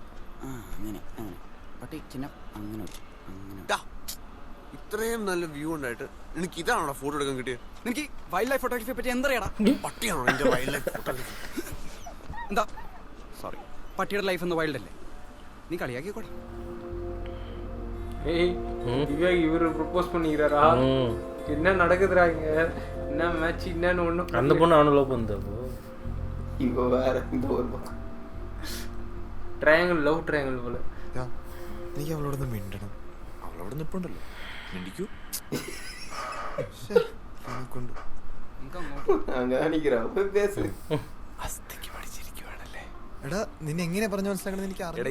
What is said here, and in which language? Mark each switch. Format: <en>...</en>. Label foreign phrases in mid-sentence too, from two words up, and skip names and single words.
<ml>അങ്ങനെ പട്ടി ചിഹ്നം അങ്ങനെ ഇത്രയും നല്ല വ്യൂ ഉണ്ടായിട്ട് എനിക്ക് ഇതാണോ ഫോട്ടോ എടുക്കാൻ കിട്ടിയത്? എനിക്ക്</ml> <en>wildlife photographye</en> <ml>പറ്റി എന്തറിയാടാ? പട്ടിയാണോ എന്റെ</ml> <en>wildlife photography?</en> <ml>എന്താ സോറി, പട്ടിയുടെ ലൈഫ് എന്ന് വൈൽഡ് അല്ലേ? നീ കളിയാക്കിക്കോട്ടെ.</ml> <ta>ஏய் திவ்யா இவரு ப்ரோபோஸ் பண்ணிக்கிறாரா? என்ன நடக்குதுடா இங்க? என்ன மேட்ச் என்னன்னு ஒண்ணும். அந்த பொண்ணு அவனை லவ் பண்ணுது. இவ வேற இந்த ஒரு பக்கம்</ta> <en>triangle love triangle</en> <ml>പോലെ. നീ അവളോടൊന്ന് മിണ്ടണം. അവളോട് നിപ്പുണ്ടല്ലോ, മിണ്ടിക്കൂ. എടാ നിന്നെ എങ്ങനെ പറഞ്ഞു മനസ്സിലാക്കണം എനിക്ക് അറിയാം.</ml>